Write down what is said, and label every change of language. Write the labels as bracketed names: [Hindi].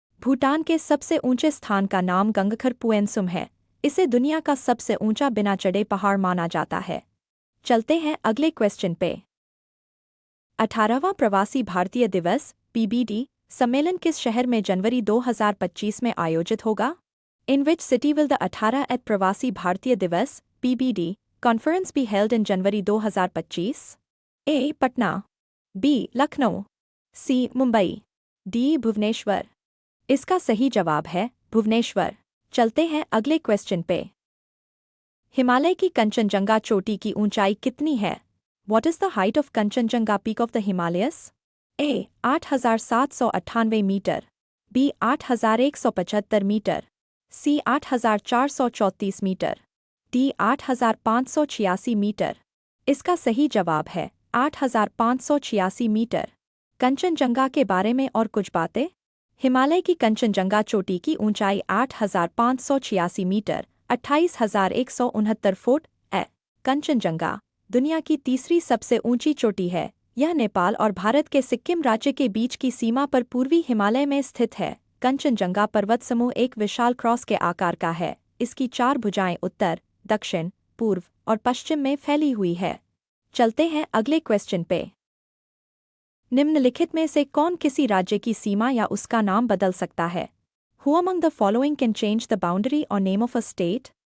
[Hindi] भूटान के सबसे ऊंचे स्थान का नाम गंगखर पुएनसुम है। इसे दुनिया का सबसे ऊंचा बिना चढ़े पहाड़ माना जाता है। चलते हैं अगले क्वेश्चन पे। 18वां प्रवासी भारतीय दिवस (PBD) सम्मेलन किस शहर में जनवरी 2025 में आयोजित होगा? [English] In which city will the 18th Pravasi Bharatiya Divas (PBD) conference be held in January 2025? [Hindi] A. Patna, B. Lucknow, C. Mumbai, D. Bhubaneswar. इसका सही जवाब है भुवनेश्वर। चलते हैं अगले क्वेश्चन पे। हिमालय की कंचनजंगा चोटी की ऊंचाई कितनी है? [English] What is the height of Kanchenjunga peak of the Himalayas? [Hindi] A. 8,798 metre, B. 8,175 metre, C. 8,434 metre, D. 8,586 metre. इसका सही जवाब है 8,586 मीटर। कंचनजंगा के बारे में और कुछ बातें। हिमालय की कंचनजंगा चोटी की ऊंचाई 8,586 मीटर 28,169 फुट है। कंचनजंगा दुनिया की तीसरी सबसे ऊंची चोटी है। यह नेपाल और भारत के सिक्किम राज्य के बीच की सीमा पर पूर्वी हिमालय में स्थित है। कंचनजंगा पर्वत समूह एक विशाल क्रॉस के आकार का है। इसकी 4 भुजाएं उत्तर, दक्षिण, पूर्व और पश्चिम में फैली हुई है। चलते हैं अगले क्वेश्चन पे। निम्नलिखित में से कौन किसी राज्य की सीमा या उसका नाम बदल सकता है? [English] Who among the following can change the boundary or name of a state?